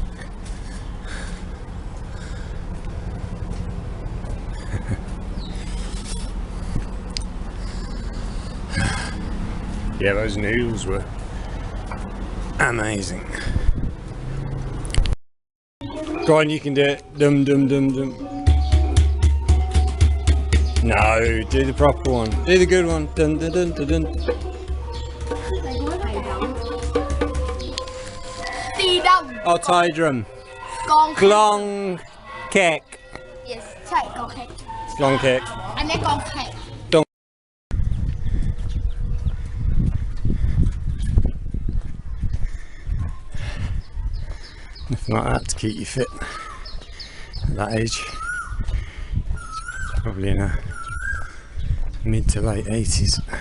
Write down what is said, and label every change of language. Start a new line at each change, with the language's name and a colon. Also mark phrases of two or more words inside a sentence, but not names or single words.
English: Yeah, those noodles were amazing. Go on, you can do it. Dum dum dum dum. No, do the proper one. Do the good one. Dun dun dun dun dun. Oh, Thai drum. Glong cake. Yes,
Thai: ใช่กองแขก
English: Glong cake.
Thai: อันนี้กองแขก
English: Nothing like that to keep you fit at that age. Probably in a mid to late 80s.